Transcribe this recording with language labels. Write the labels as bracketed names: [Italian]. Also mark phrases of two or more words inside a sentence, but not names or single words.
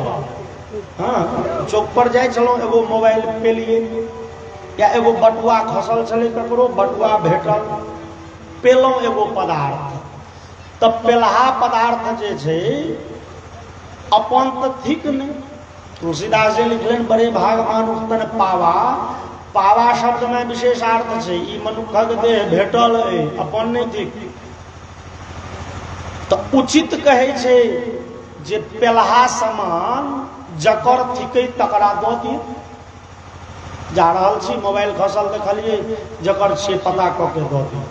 [Maithili] हाँ, चौक पर जाए चलो एगो मोबाइल पेलिए, या एगो बटुआ खसल छलै ककरो, बटुआ भेटल, पेलौं एगो पदार्थ। तब पेलहा पदार्थ जे छै अपन तो थिक नहीं। तुलसीदास जी लिखलन [Awadhi] बड़े भाग मानुष तन पावा। [Maithili] पावा शब्द में विशेषार्थ छै, ई मनुखक देह भेटल है, अपन नहीं थिक। तो उचित कहे छै जे पेलहा समान जकर थिकै तकरा दऽ दियौ। जा रहल छी मोबाइल खसल देखलिए, जकर छै पता कऽ के दऽ दियौ।